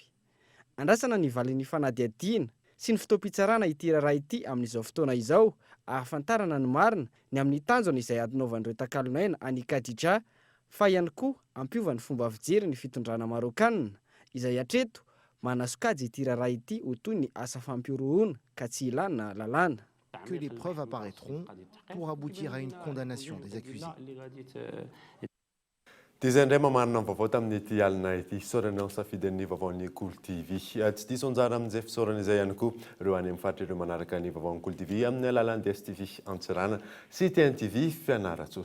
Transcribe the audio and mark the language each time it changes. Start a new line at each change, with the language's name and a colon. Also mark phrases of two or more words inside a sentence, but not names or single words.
Malagasy: Andrasana ny valin'ny fanadihadiana sy ny fotoam-pitsarana ity raharaha ity amin'izao fotoana izao, ahafantarana ny marina ny amin'ny tanjona izay adinaovan'ireo takalonaina any Kadija, fa ihany koa ampiova ny fomba fijery ny fitondrana Marokanina izay hatreto manasokajy ity raharaha ity ho toy ny asa fampiorohona ka tsy ilana lalàna.
French: Que des preuves apparaîtront pour aboutir à une condamnation des accusés.
Malagasy: Ty indray mamarina vaovao tamin'ity alina ity fisaorana safidy ny vaovaon'ny Cool TV. Tsy diso anjara amin'izay fisaorana izay ihany koa ireo any amin'ny faritra ireo manaraka ny vaovaon'ny Cool TV amin'ny alalan'ny DSTV Antsirana sy TNTV Fianaratsoa.